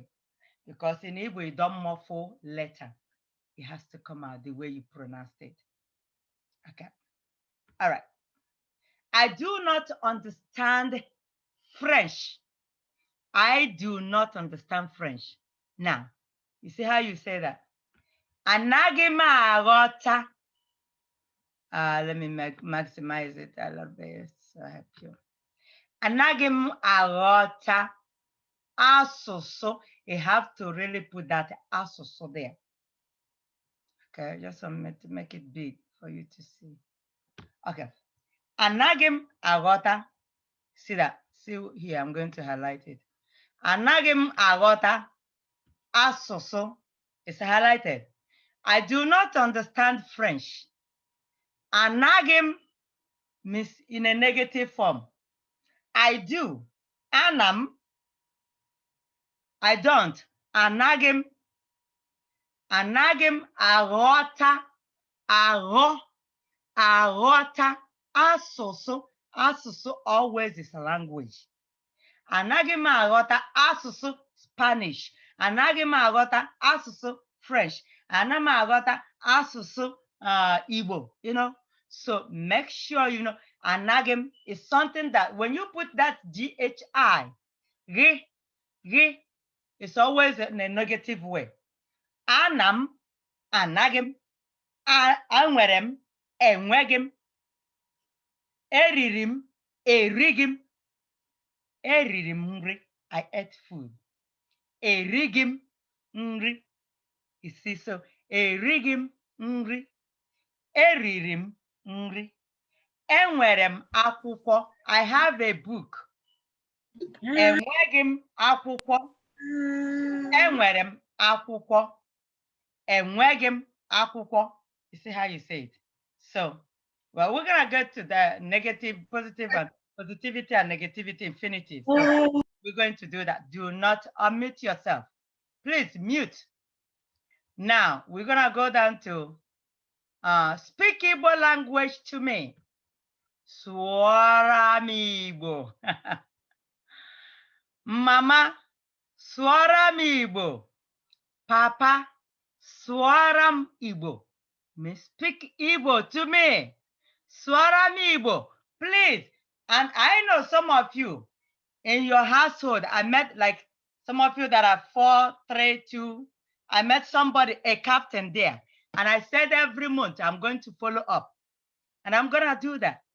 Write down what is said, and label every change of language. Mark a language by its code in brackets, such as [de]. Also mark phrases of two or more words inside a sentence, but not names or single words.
[en] Because in Igbo, you don't muffle letter. It has to come out the way you pronounced it. Okay. All right. I do not understand French. I do not understand French. Now, you see how you say that? [ig] Anaghị m aghọta. [en] Let me maximize it a little bit so I help you. [ig] Anaghị m aghọta asụsụ. [en] You have to really put that asụsụ there. Okay, just to make it big for you to see. [ig] Okay. Anaghị m aghọta. [en] See that? See here, I'm going to highlight it. Anaghị m aghọta asụsụ. It's highlighted. I do not understand French. [ig] Anaghị m [en] means in a negative form. I do. Anam. I don't. [ig] Anaghị m. Anaghị m aghọta. Aghọta asụsụ. [en] Asụsụ always is a language. [ig] Anaghị m aghọta asụsụ Spanish. Anaghị m aghọta asụsụ French. Anaghị m aghọta asụsụ Igbo, [en] you know. So make sure you know anaghị is something that when you put that GHI, it's always in a negative way. [ig] Anam, anaghị, enwere, enweghị, eriri, erighị, eriri nri, [en] I ate food. [ig] Erighị nri. [en] You see, so [ig] erighị nri. Eriri nri. Enwere akwụkwọ. [en] I have a book. [ig] Enweghị akwụkwọ. Enwere akwụkwọ. Enweghị akwụkwọ. [en] You see how you say it? So, well, we're going to get to the negative, positive, and positivity and negativity infinitive. So we're going to do that. Do not unmute yourself. Please mute. Now, we're going to go down to speak Igbo language to me. [ig] Sụọra m Igbo. Mama, sụọra m Igbo. Papa, sụọra m Igbo. [en] Speak Igbo to me. [ig] Sụọra m Igbo. [en] Please. And I know some of you in your household, I met like some of you that are 4, 3, 2. I met somebody, a captain there. And I said every month, I'm going to follow up. And I'm going to do that.